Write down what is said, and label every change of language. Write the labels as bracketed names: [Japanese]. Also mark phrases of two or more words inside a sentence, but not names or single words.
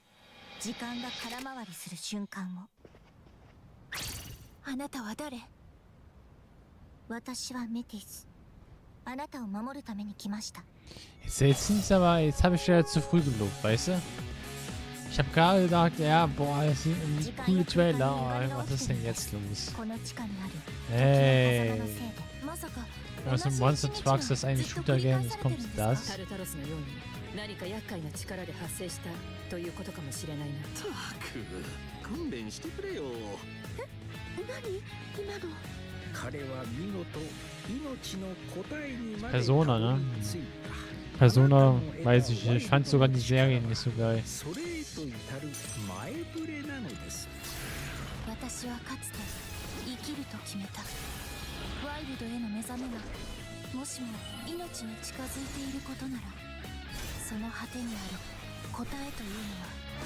[Japanese] 時間が空回りする瞬間を。あなたは誰？私はメティス。あなたを守るために来ました。 [German] Jetzt habe ich ja zu früh gelobt, weißt du? Ich habe gerade gedacht, ja, boah, das sind ein coole Trailer. Oh, was ist denn jetzt los? Hey. Was ein Monster Trucks, das ist ein Shooter-Game, jetzt kommt das. [Japanese] 何か厄介な力で発生したということかもしれないな。たく、訓練してくれよ。何？今の。彼は見事命の答えにまで [German] Persona, ne? Persona, weiß ich, ich fand sogar die Serie nicht so geil. [Japanese] 私はかつて生きると決めた。ワイルドへの目覚めがもしも命に近づいていることなら。その果てにある答えというのは